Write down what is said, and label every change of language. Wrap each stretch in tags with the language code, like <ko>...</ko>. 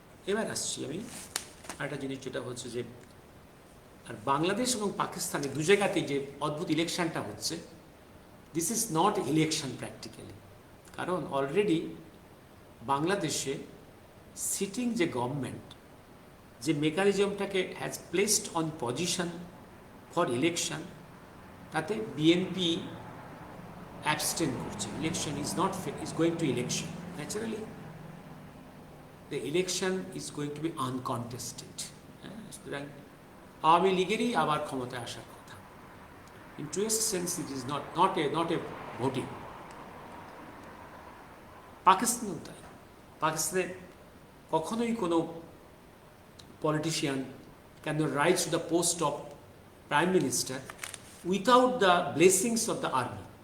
<bn>এবার আসছি আমি আরেকটা জিনিস, যেটা হচ্ছে যে আর বাংলাদেশ এবং পাকিস্তানে দু জায়গাতেই যে অদ্ভুত ইলেকশনটা হচ্ছে,</bn> <en>This is not election practically.</en> <bn>কারণ অলরেডি বাংলাদেশে সিটিং যে গভর্নমেন্ট যে মেকানিজমটাকে</bn> <en>has placed on position for election,</en> <bn>তাতে বিএনপি অ্যাবস্টেন করছে।</bn> <en>Election is going to election. Naturally, the election is going to be uncontested.</en> <bn>সুতরাং আওয়ামী লীগেরই আবার ক্ষমতায় আসার কথা।</bn> <en>In truest sense it is not a voting.</en> <bn>পাকিস্তানও তাই। পাকিস্তানে কখনোই কোনো</bn> <en>Politician can not rise to the post of prime minister without the blessings of the army.</en>